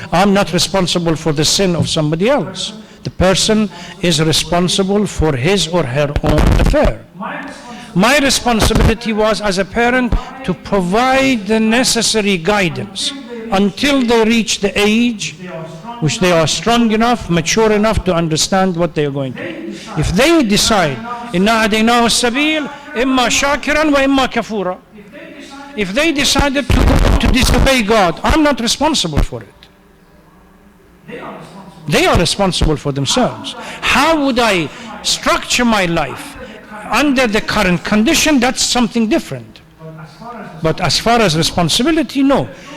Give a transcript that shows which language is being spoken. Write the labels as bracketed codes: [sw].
[en] I'm not responsible for the sin of somebody else. The person is responsible for his or her own affair. My responsibility was as a parent to provide the necessary guidance until they reach the age which they are strong enough, mature enough to understand what they are going to do. If they decide, [ar] إِنَّا هَدَيْنَاهُ السَّبِيلَ إِمَّا شَاكِرًا وَإِمَّا كَفُورًا. [en] If they decided to disobey God, I'm not responsible for it. They are responsible for themselves. How would I structure my life under the current condition? That's something different. But as far as responsibility, no.